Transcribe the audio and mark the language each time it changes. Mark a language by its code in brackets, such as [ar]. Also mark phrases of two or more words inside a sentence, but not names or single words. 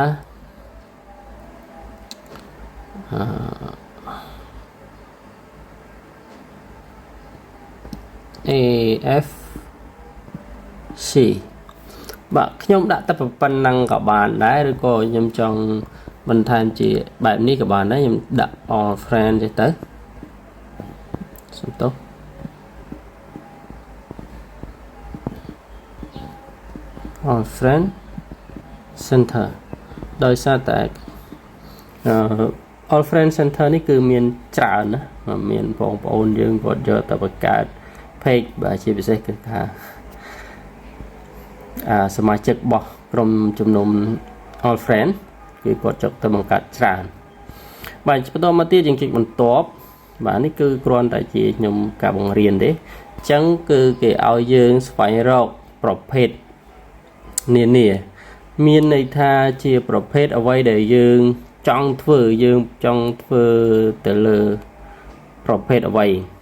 [km] AFC បាទខ្ញុំដាក់តែប៉ុណ្ណឹងក៏បានដែរឬក៏ខ្ញុំចង់បន្ថែមជាបែបនេះក៏បានដែរខ្ញុំដាក់ all friend ទេទៅសុំទោស all friend center ដោយសារតែ all friend center នេះគឺមានច្រើនណាមានបងប្អូនយើងគាត់យកទៅបង្កើត page បាទជាពិសេសគឺថា សមាជិករបស់ក្រុមជំនុំ all friend គឺគាត់ចុចទៅបង្កើតច្រើនបាទបន្តមកទៀតយើងចុចបន្ទាប់បាទនេះគឺគ្រាន់តែជាខ្ញុំការបង្រៀនទេអញ្ចឹងគឺគេឲ្យយើងស្វែងរកប្រភេទនានាមានន័យថាជាប្រភេទអ្វីដែលយើងចង់ធ្វើទៅលើប្រភេទអ្វី